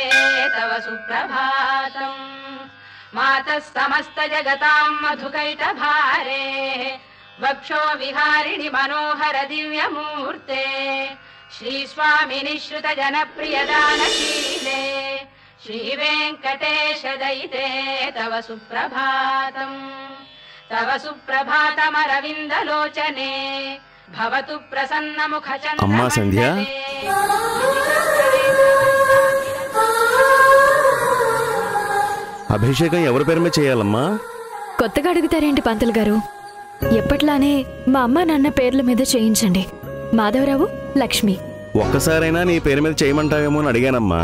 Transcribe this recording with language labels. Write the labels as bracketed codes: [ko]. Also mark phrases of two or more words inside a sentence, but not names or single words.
[sa] तव सुप्रभातम् मातः समस्त जगतां मधुकैटभारे वक्षो विहारिणि मनोहर दिव्यमूर्ते श्रीस्वामि निःश्रित जनप्रियदानशीले श्रीवेङ्कटेश दयिते तव सुप्रभातम् तव सुप्रभातमरविन्दलोचने भवतु प्रसन्नमुखचन्द्र [te] अम्मा संध्या అభిషేకం ఎవరి పేరు మీద చేయాలమ్మా? కొత్తగా అడుగుతారేంటి పంతులు గారు? ఎప్పట్లానే మా అమ్మ నాన్న పేర్ల మీద చేయించండి. మాధవరావు, లక్ష్మి. ఒక్కసారైనా నీ పేరు మీద చేయమంటావేమో అని అడిగానమ్మా.